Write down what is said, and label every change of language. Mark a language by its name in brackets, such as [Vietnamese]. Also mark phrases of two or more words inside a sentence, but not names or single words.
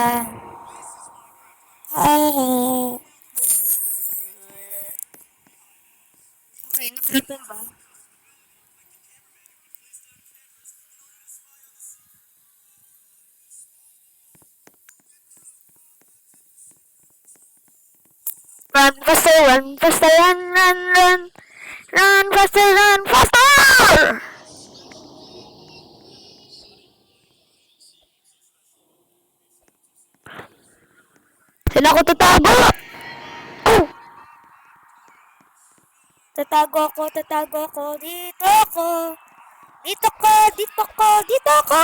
[Filipino] Ha ha. Okay, nakalipan ba? [English] Run faster, run faster, run, run, run. Run faster, run faster! [Filipino] Saan ako tatago? Oh! Tatago ako, dito ako. Dito ko, dito ko, dito ko!